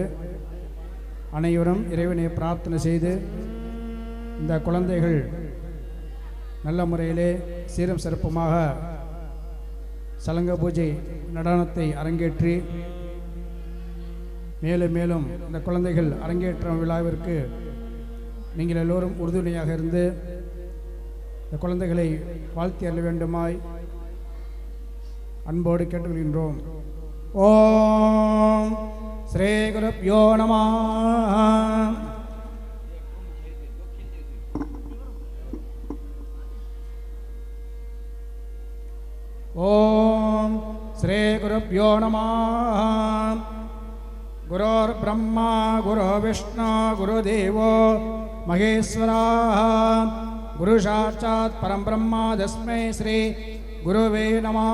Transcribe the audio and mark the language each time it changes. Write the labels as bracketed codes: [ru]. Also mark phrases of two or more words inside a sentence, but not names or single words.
[ta] அனைவரும் இறைவனை பிரார்த்தனை செய்து இந்த குழந்தைகள் நல்ல முறையிலே சீரும் சிறப்புமாக சலங்க பூஜை நடனத்தை அரங்கேற்றி மேலும் மேலும் இந்த குழந்தைகள் அரங்கேற்றம் விழாவிற்கு நீங்கள் எல்லோரும் உறுதுணையாக இருந்து இந்த குழந்தைகளை வாழ்த்தி அருள வேண்டுமாய் அன்போடு கேட்டுக்கொள்கின்றோம். [sa] ॐ श्री गुरुभ्यो नमः. ॐ श्री गुरुभ्यो नमः. गुरोर्ब्रह्मा गुरो विष्णु गुरुदेवो महेश्वरः गुरुसाक्षात् परं ब्रह्म तस्मै श्री गुरुवे नमः.